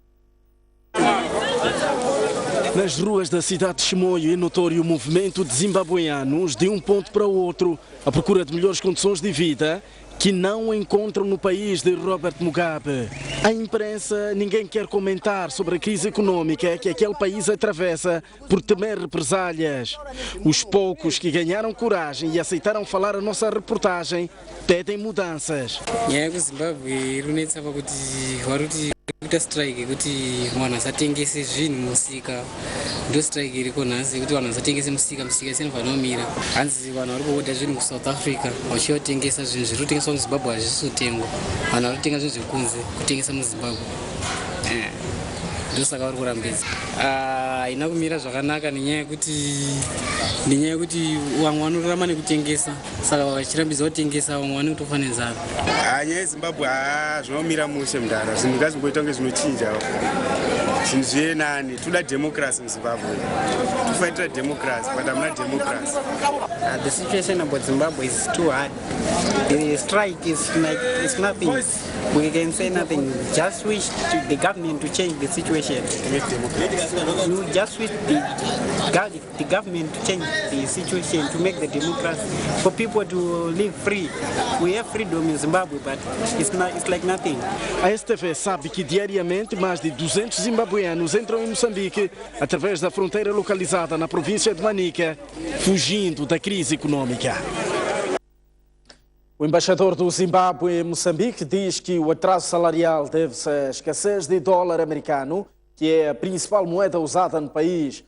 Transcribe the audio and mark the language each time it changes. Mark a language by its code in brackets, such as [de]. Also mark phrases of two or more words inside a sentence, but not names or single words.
[pt] Nas ruas da cidade de Chimoio é notório o movimento de zimbabueanos de um ponto para o outro, à procura de melhores condições de vida que não encontram no país de Robert Mugabe. A imprensa, ninguém quer comentar sobre a crise econômica que aquele país atravessa por temer represálias. Os poucos que ganharam coragem e aceitaram falar a nossa reportagem pedem mudanças. [sn] kuita strike kuti vanhu vasatengese zvinhu musika ndo strike iriko nhasi kuti vanhu vasatengese musika isinofanira kumira hanzi vanhu vari kuoda zvinhu kuSouth Africa vachiyotengesa zvinhu zviri kutengeswa muZimbabwe hazvisi kutengwa vanhu vari kutenga zvinhu zvekunze kutengesa muZimbabwe ndosaka vari kurambidza haina kumira zvakanaka nenyaya yekuti vamwe vanorarama nekutengesa saka vachirambidza kutengesa vamwe vane kutofa nenzara nyaya yeZimbabwe zvinomira mushe mudhara zvinhu ngazvimboita kunge zvinochinja zvinhu zviyenani toda democracy muZimbabwe tofaitira democracy but hamuna democracy. [en] The situation about Zimbabwe is too hard. The strike is like it's nothing. We can say nothing. Just wish the government to change the situation. We just wish the government to change the situation to make the democracy for people to live free. We have freedom in Zimbabwe, but it's like nothing. [pt] A STV sabe que diariamente mais de 200 zimbabueanos entram em Moçambique através da fronteira localizada na província de Manica, fugindo da crise econômica. O embaixador do Zimbábue em Moçambique diz que o atraso salarial deve-se à escassez de dólar americano, que é a principal moeda usada no país.